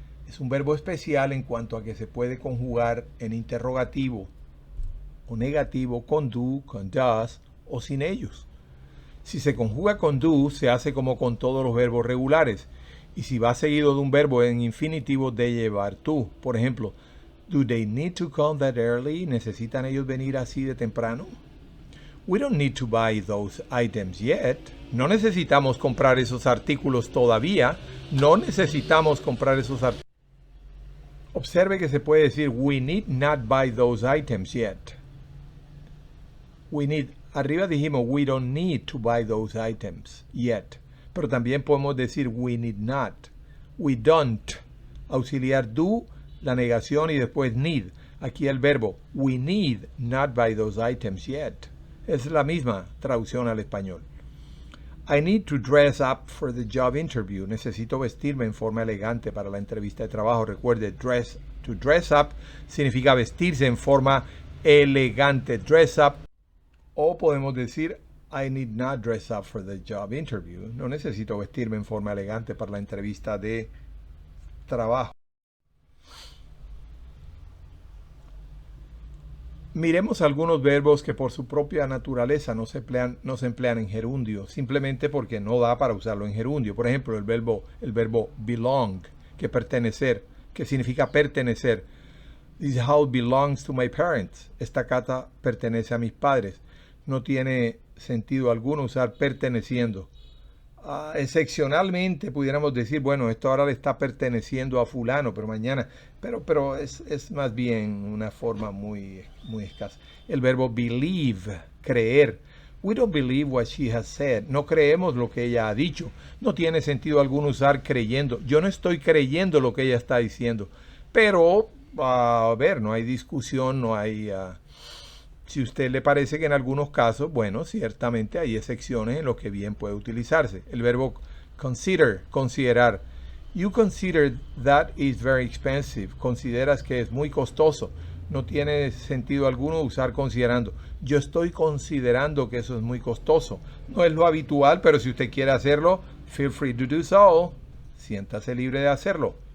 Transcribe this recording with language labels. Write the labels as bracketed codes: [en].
[es] Es un verbo especial en cuanto a que se puede conjugar en interrogativo o negativo con do, con does o sin ellos. Si se conjuga con do, se hace como con todos los verbos regulares. Y si va seguido de un verbo en infinitivo, de llevar tú. Por ejemplo, [en] do they need to come that early? [es] ¿Necesitan ellos venir así de temprano? [en] We don't need to buy those items yet. [es] No necesitamos comprar esos artículos todavía. No necesitamos comprar esos artículos. Observe que se puede decir [en] we need not buy those items yet. [es] Arriba dijimos [en] we don't need to buy those items yet. [es] Pero también podemos decir [en] we need not. We don't. [es] Auxiliar do, la negación y después need. Aquí el verbo [en] we need not buy those items yet. [es] Es la misma traducción al español. [en] I need to dress up for the job interview. [es] Necesito vestirme en forma elegante para la entrevista de trabajo. Recuerde, [en] to dress up [es] significa vestirse en forma elegante. Dress up. O podemos decir, [en] I need not dress up for the job interview. [es] No necesito vestirme en forma elegante para la entrevista de trabajo. Miremos algunos verbos que por su propia naturaleza no se emplean en gerundio, simplemente porque no da para usarlo en gerundio. Por ejemplo, el verbo belong, que pertenecer, que significa pertenecer. [en] This house belongs to my parents. [es] Esta casa pertenece a mis padres. No tiene sentido alguno usar perteneciendo. Excepcionalmente pudiéramos decir, bueno, esto ahora le está perteneciendo a fulano, pero mañana, pero es más bien una forma muy escasa. El verbo believe, creer. [en] We don't believe what she has said. [es] No creemos lo que ella ha dicho. No tiene sentido alguno usar creyendo. Yo no estoy creyendo lo que ella está diciendo. Pero, a ver, no hay discusión, no hay... Si a usted le parece que en algunos casos, bueno, ciertamente hay excepciones en los que bien puede utilizarse. El verbo consider, considerar. [en] You consider that is very expensive. [es] Consideras que es muy costoso. No tiene sentido alguno usar considerando. Yo estoy considerando que eso es muy costoso. No es lo habitual, pero si usted quiere hacerlo, [en] feel free to do so. [es] Siéntase libre de hacerlo.